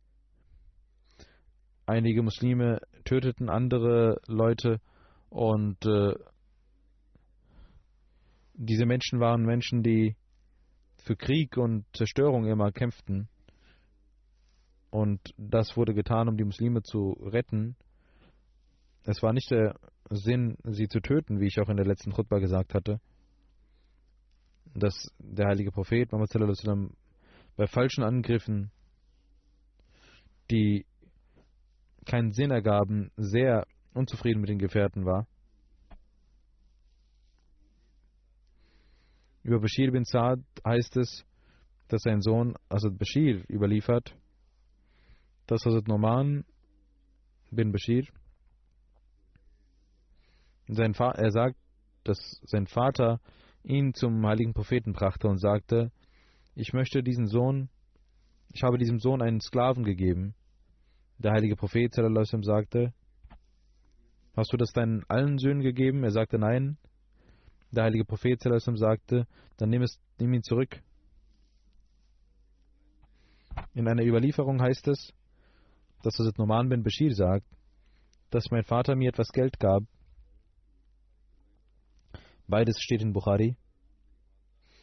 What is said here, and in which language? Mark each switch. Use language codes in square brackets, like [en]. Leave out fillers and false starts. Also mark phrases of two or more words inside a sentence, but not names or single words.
[de] Einige Muslime töteten andere Leute und diese Menschen waren Menschen, die für Krieg und Zerstörung immer kämpften. Und das wurde getan, um die Muslime zu retten. Es war nicht der Sinn, sie zu töten, wie ich auch in der letzten Khutbah gesagt hatte, dass der heilige Prophet Muhammad [ar] صلى الله عليه وسلم [de] bei falschen Angriffen, die keinen Sinn ergaben, sehr unzufrieden mit den Gefährten war. Über Bashir bin Saad heißt es, dass sein Sohn Hazrat Bashir überliefert, dass Hazrat Noman bin Bashir, er sagt, dass sein Vater ihn zum heiligen Propheten brachte und sagte: Ich habe diesem Sohn einen Sklaven gegeben. Der heilige Prophet [ar] صلى الله عليه وسلم [de] sagte: Hast du das deinen allen Söhnen gegeben? Er sagte: Nein. Der heilige Prophet [ar] صلى الله عليه وسلم [de] sagte: Dann nimm ihn zurück. In einer Überlieferung heißt es, dass Hazrat Noman bin Bashir sagt, dass mein Vater mir etwas Geld gab. Beides steht in Bukhari.